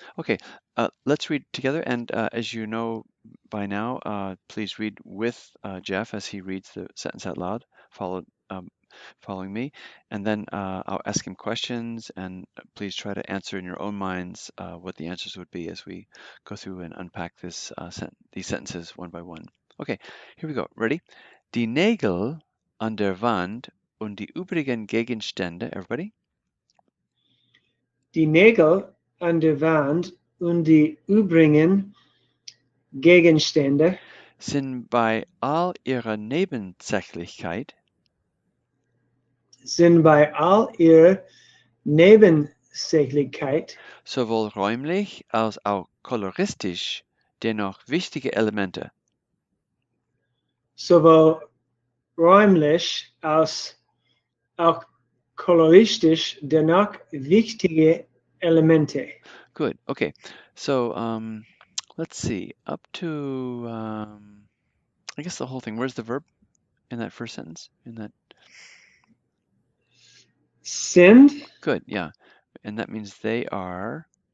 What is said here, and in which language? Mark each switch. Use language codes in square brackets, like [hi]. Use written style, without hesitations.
[en] Okay, let's read together. And as you know by now, please read with Jeff as he reads the sentence out loud, following me. And then I'll ask him questions, and please try to answer in your own minds what the answers would be as we go through and unpack these sentences one by one. Okay, here we go. Ready? [de] Die Nägel an der Wand und die übrigen Gegenstände, [en] everybody? [de] Die Nägel an der Wand und die übrigen Gegenstände sind bei all ihrer Nebensächlichkeit sowohl räumlich als auch koloristisch dennoch wichtige Elemente. Sowohl räumlich als auch koloristisch dennoch wichtige Elemente. [en] Good. Okay. So let's see. Up to I guess the whole thing. Where's the verb in that first sentence? In that [de] Sind. [en] Good. Yeah. And that means they are.